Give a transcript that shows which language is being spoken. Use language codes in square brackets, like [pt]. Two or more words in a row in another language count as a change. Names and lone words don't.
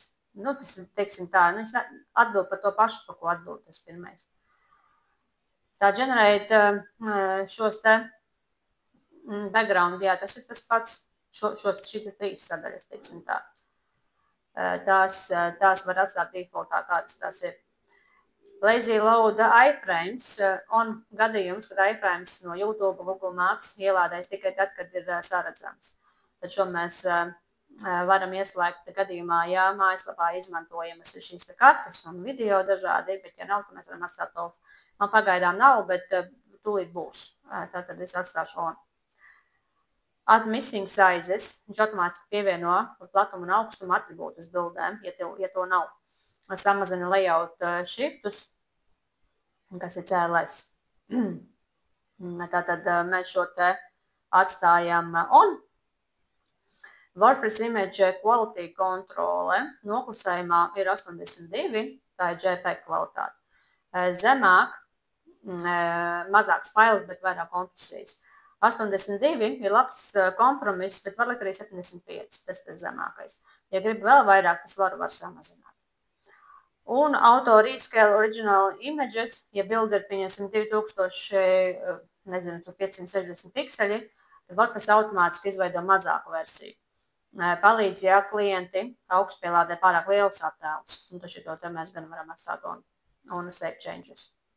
[lv] Tas, teiksim tā, atbild par to pašu, par ko atbild tas pirmais. Tā generate šos te background, tas ir tas pats, šīs trīs sadaļas, teiksim tā. Tās var atstāt defaultā, kādas tās ir. [en] Lazy load iframes [lv] on gadījums, kad iframes no YouTube, Google Maps ielādēs tikai tad, kad ir saredzams. Tad šo mēs varam ieslēgt gadījumā, ja mājaslapā izmantojamas ir šīs kartes un video dažādi, bet ja nav, tad mēs varam atstāt off. Man pagaidām nav, bet tūlīt būs. Tātad es atstāšu on. [en] Add missing sizes. [lv] Viņš automātiski pievieno platumu un augstumu atribūtus bildēm, ja to nav. Samazina [en] layout shiftus, [lv] kas ir CLS. Tātad mēs šo te atstājam on. WordPress [en] image quality [lv] kontrole noklusējumā ir 82, tā ir JPEG kvalitāte. Zemāk, mazāks fails, bet vairāk kompresijas. 82 ir labs kompromiss, bet var likt arī 75, tas ir zemākais. Ja grib vēl vairāk, tas var samazināt. Un [en] auto rescale original images, [lv] ja bilde ir, pieņemsim, 2560 pikseļi, tad WordPress automātiski izveido mazāku versiju. Palīdz, ja klienti augstpielādē pārāk liels attēls, un tad šito te mēs gan varam atstāt un [en] save changes.